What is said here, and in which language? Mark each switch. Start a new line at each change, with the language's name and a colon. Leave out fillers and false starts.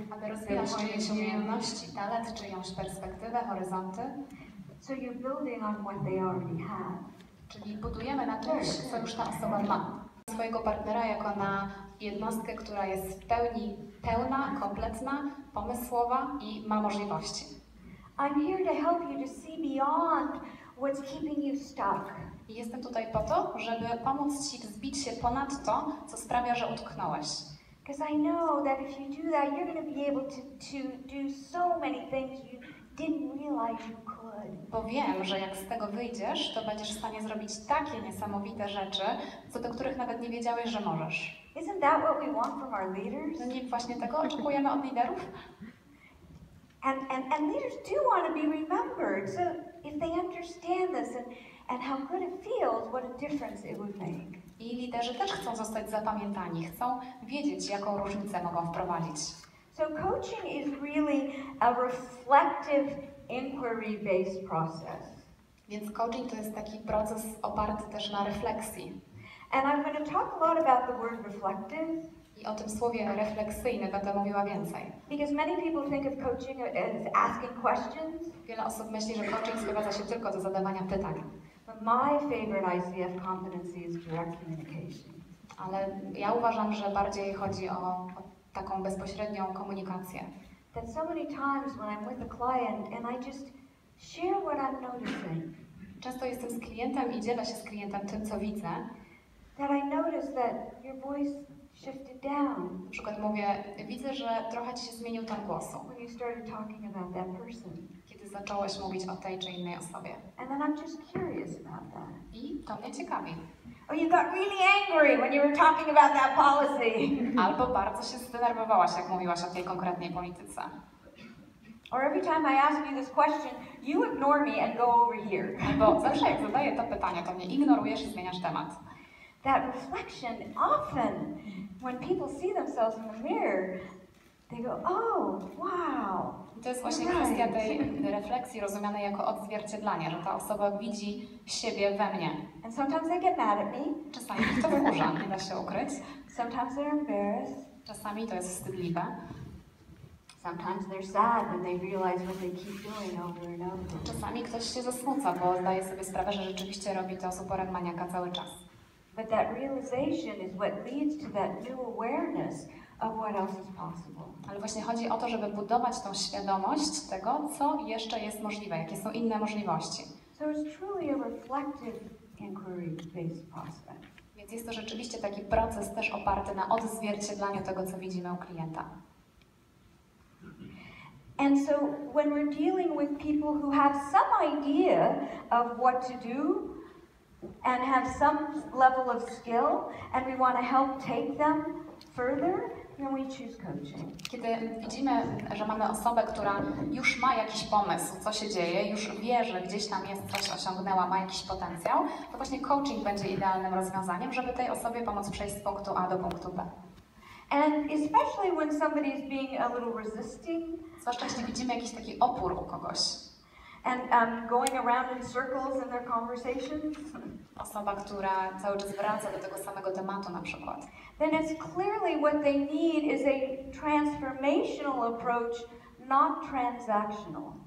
Polish: Aby rozwijać czyjeś umiejętności, talent, czyjąś perspektywę, horyzonty.
English: So you're building on what they already have.
Polish: Czyli budujemy na czymś, co już ta osoba ma. Swojego partnera jako na jednostkę, która jest w pełni pełna, kompletna, pomysłowa i ma możliwości.
English: I'm here to help you to see beyond what's keeping you stuck.
Polish: I jestem tutaj po to, żeby pomóc Ci wzbić się ponad to, co sprawia, że utknąłeś.
English: Because I know that if you do that, you're going to be able to do so many things you didn't realize you could.
Polish: Bo wiem, że jak z tego wyjdziesz, to będziesz w stanie zrobić takie niesamowite rzeczy, co do których nawet nie wiedziałeś, że możesz.
English: Isn't that what we want from our leaders?
Polish: No nie właśnie tego oczekujemy od liderów?
English: And leaders do want to be remembered. So if they understand this and how good it feels, what a difference it would make.
Polish: I liderzy też chcą zostać zapamiętani, chcą wiedzieć, jaką różnicę mogą wprowadzić.
English: So coaching is really a reflective, inquiry-based process.
Polish: Więc coaching to jest taki proces oparty też na refleksji.
English: And I'm going to talk a lot about the word reflective.
Polish: I o tym słowie refleksyjny będę mówiła więcej.
English: Because many people think of coaching as asking questions.
Polish: Wiele osób myśli, że coaching sprowadza się tylko do zadawania pytań.
English: But my favorite ICF competency is direct communication.
Polish: Ale ja uważam, że bardziej chodzi o taką bezpośrednią komunikację.
English: That so many times when I'm with a client and I just share what I'm noticing.
Polish: Często jestem z klientem i dzielę się z klientem tym, co widzę.
English: That I notice that your voice shifted down.
Polish: Na przykład mówię, widzę, że trochę Ci się zmienił ton głosu.
English: When you started talking about that person.
Polish: Kiedy zacząłeś mówić o tej czy innej osobie.
English: And then I'm just curious about that.
Polish: I to mnie ciekawi.
English: Or you got really angry when you were talking about that policy.
Polish: Albo bardzo się zdenerwowałaś, jak mówiłaś o tej konkretnej polityce.
English: Or every time I ask you this question, you ignore me and go over here.
Polish: Albo zawsze jak zadaję to pytanie, to mnie ignorujesz i zmieniasz temat.
English: That reflection, often when people see themselves in the mirror, they go, oh, wow.
Polish: I to jest właśnie kwestia tej refleksji rozumianej jako odzwierciedlanie, że ta osoba widzi siebie we mnie.
English: And sometimes they get mad at me.
Polish: Czasami to wkurza, nie da się ukryć.
English: Sometimes they're embarrassed.
Polish: Czasami to jest wstydliwe.
English: Sometimes they're sad when they realize what they keep doing over and over.
Polish: Czasami ktoś się zasmuca, bo zdaje sobie sprawę, że rzeczywiście robi to z uporem maniaka cały czas.
English: But that realization is what leads to that new awareness of what else is possible.
Polish: Ale właśnie chodzi o to, żeby budować tą świadomość tego, co jeszcze jest możliwe, jakie są inne możliwości.
English: So it's truly a reflective inquiry-based process.
Polish: Więc jest to rzeczywiście taki proces też oparty na odzwierciedlaniu tego, co widzimy u klienta.
English: And so when we're dealing with people who have some idea of what to do and have some level of skill and we want to help take them further, then we choose coaching.
Polish: Kiedy widzimy, że mamy osobę, która już ma jakiś pomysł, co się dzieje, już wie, że gdzieś tam jest coś osiągnęła, ma jakiś potencjał, to właśnie coaching będzie idealnym rozwiązaniem, żeby tej osobie pomóc przejść z punktu A do punktu B.
English: And especially when somebody is being a little resisting.
Polish: Zwłaszcza jeśli widzimy jakiś taki opór u kogoś.
English: And going around in circles in their conversations.
Polish: Osoba, która cały czas wraca do tego samego tematu na przykład.
English: Then it's clearly what they need is a transformational approach, not transactional.